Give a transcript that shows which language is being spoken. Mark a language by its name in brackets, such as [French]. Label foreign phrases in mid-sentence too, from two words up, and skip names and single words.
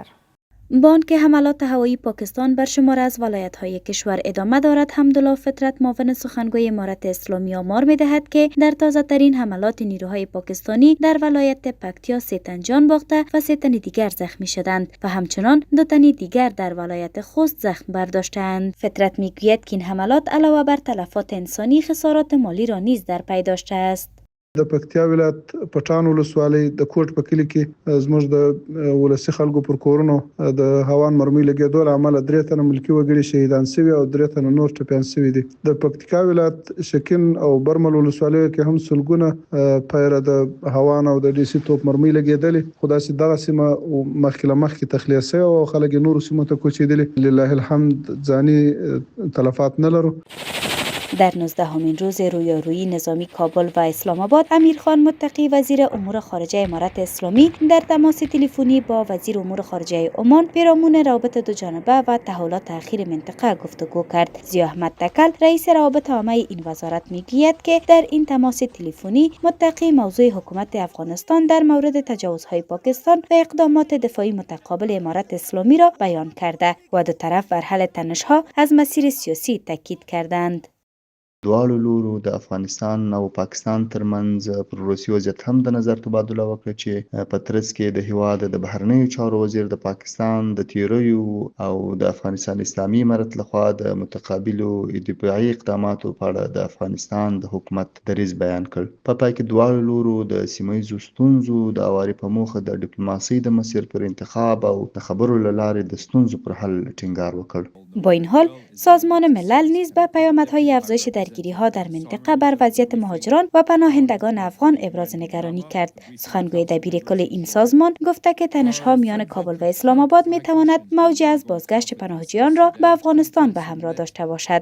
[Persian] با آنکه حملات هوایی پاکستان بر شمار از ولایت‌های کشور ادامه دارد، حمدالله فطرت معاون سخنگوی امارت اسلامی آمار می‌دهد که در تازه‌ترین حملات نیروهای پاکستانی در ولایت پکتیا 3 تن جان باخته و 3 تن دیگر زخمی شدند و همچنان 2 تن دیگر در ولایت خوست زخم برداشتند. فطرت می‌گوید که این حملات علاوه بر تلفات انسانی خسارات مالی را نیز در پی داشته است. [Pashto] د پکتیا ولایت پټان ولسوالۍ د کوټ په کلي کې زموږ د ولسي خلکو پر کورونو د هوان مرمۍ لګېدو له امله 3 تنه ملکي وګړي شهیدان شوي او 3 تنه نور ټپیان شوي دي. د پکتیکا ولایت شکین او برمل ولسوالیو کې هم سلګونه پیره د هوان او د ډي سي توپ مرمۍ لګېدلې، خو داسې دغه سیمه مخکې له مخکې تخلیه شوې او خلک نورو سیمو ته کوچېدلي. [Arabic] لله الحمد [Pashto] ځاني تلفات نه لرو. [Persian] در 19مین روز رویارویی نظامی کابل و اسلام آباد، امیرخان متقی وزیر امور خارجه امارت اسلامی در تماس تلفنی با وزیر امور خارجه عمان پیرامون روابط دوجانبه و تحولات اخیر منطقه گفتگو کرد. ضیا احمد تکل رئیس روابط عامه این وزارت میگوید که در این تماس تلفنی متقی موضوع حکومت افغانستان در مورد تجاوزهای پاکستان و اقدامات دفاعی متقابل امارت اسلامی را بیان کرده و دو طرف بر حل تنش‌ها از مسیر سیاسی تاکید کردند. [Pashto] دواړو لورو د افغانستان او پاکستان ترمنځ پر روسي وضعیت هم د نظر تبادله وکړه چې په ترڅ کې د هیواد د بهرنیو چارو وزیر د پاکستان د تیریو او د افغانستان اسلامي امارت لخوا د متقابلو دفاعي اقداماتو په اړه د افغانستان د حکومت دریځ بیان کړ. په پای کې دواړو لورو د سیمه ییزو ستونزو د هواري په موخه د ډیپلوماسۍ د مسیر پر انتخاب او د خبرو له لارې د ستونزو پر حل ټینګار وکړ. [Persian] با این حال سازمان ملل نیز به پیامدهای افزایش درگیری‌ها در منطقه بر وضعیت مهاجران و پناهندگان افغان ابراز نگرانی کرد. سخنگوی دبیرکل این سازمان گفته که تنش‌ها میان کابل و اسلام آباد می‌تواند موجی از بازگشت پناهجویان را به افغانستان به همراه داشته باشد.